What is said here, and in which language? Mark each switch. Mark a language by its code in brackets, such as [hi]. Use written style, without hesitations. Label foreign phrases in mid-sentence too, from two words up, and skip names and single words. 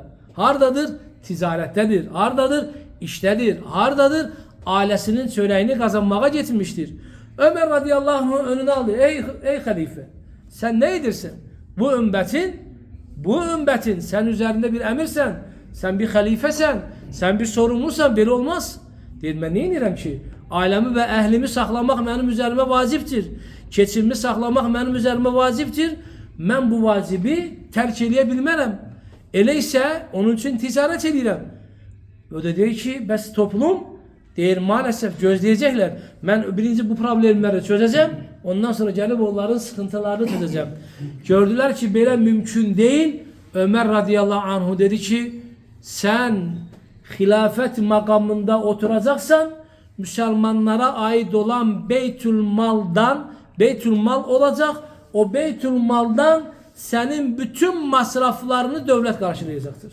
[tr] Hardadır? Ticarettedir. Hardadır? İştedir. Hardadır? Ailesinin çöreğini kazanmaya getirmiştir. Ömer radıyallahu anh önüne aldı. Ey halife, sen neydirsin? Bu ümmetin sen üzerinde bir emirsen, sen bir halifesen, sen bir sorumlusan, böyle olmaz. [az] Deyir, mən nə edirəm ki? Ailəmi və əhlimi saxlamaq mənim üzərimə vacibdir. Keçimimi saxlamaq mənim üzərimə vacibdir. Mən bu vacibi tərk eləyə bilmərəm. Elə isə onun üçün ticarət edirəm. O da deyir ki, bəs toplum deyir, maalesef gözləyəcəklər. Mən birinci bu problemləri çözəcəm. Ondan sonra gəlib onların sıkıntılarını çözəcəm. Gördülər ki, belə mümkün deyil. [tr] Ömer radıyallahu anhu dedi ki, sen hilafet makamında oturacaksan Müslümanlara ait olan Beytülmal olacak. O Beytülmal'dan senin bütün masraflarını devlet karşılayacaktır.